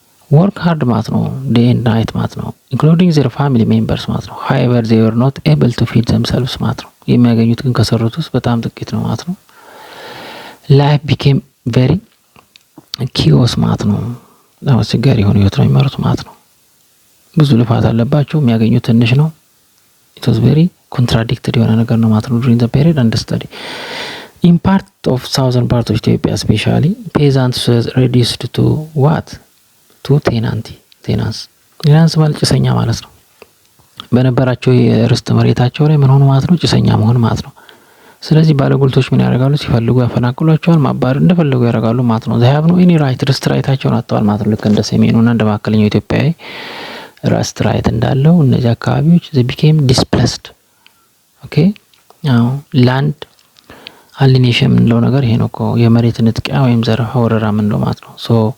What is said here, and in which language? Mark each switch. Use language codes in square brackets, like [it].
[en] ወርክ ሃርድ [am] ማለት ነው [en] ዴይ ኤንድ ናይት [am] ማለት ነው [en] ኢንክሉዲንግ ዜር ፋሚሊ ሜምበርስ [am] ማለት ነው። [en] ሃዌቨር ዜይ ወር ኖት ኤብል ቱ ፊድ ዘምሰልቭስ [am] ማለት ነው። የሚያገኙት ግን ከሰሩት ውስጥ በጣም ጥቂት ነው ማለት ነው። [en] ላይፍ ቢኬም ቬሪ ኪዮስ [am] ማለት ነው። አስቸጋሪ የሆነ ህይወት ነው የሚመሩት ማለት ነው። ብዙ ልፋት አለባቸው፣ የሚያገኙት ትንሽ ነው። [en] it was very contradicted [am] የሆነ ነገር ነው ማለት ነው [en] during the period and study. in part of southern part of Ethiopia especially peasants were reduced to what? to tenants [am] ማለት ጭሰኛ ማለት ነው። በነበራቸው የርስት መሬታቸው ላይ ምን ሆኑ ማለት ነው? ጭሰኛ መሆን ማለት ነው። ስለዚህ ባለጉልቶች ምን ያደርጋሉ? ሲፈልጉ ያፈናቅሏቸዋል፣ ማባረር እንደፈለጉ ያደርጋሉ ማለት ነው። [en] they have no any right [am] ርስት ራይታቸውን አጥተዋል ማለት ነው። ልክ እንደ ሰሜኑና እንደ መካከለኛው ኢትዮጵያዊ ርስት ራይት እንዳለው እነዚህ አካባቢዎች [en] they became displaced okay now land alienation [am] የምንለው ነገር ይሄ ነው እኮ የመሬት ንጥቂያ ወይም ዘረፋ ወረራ የምንለው ማለት ነው። so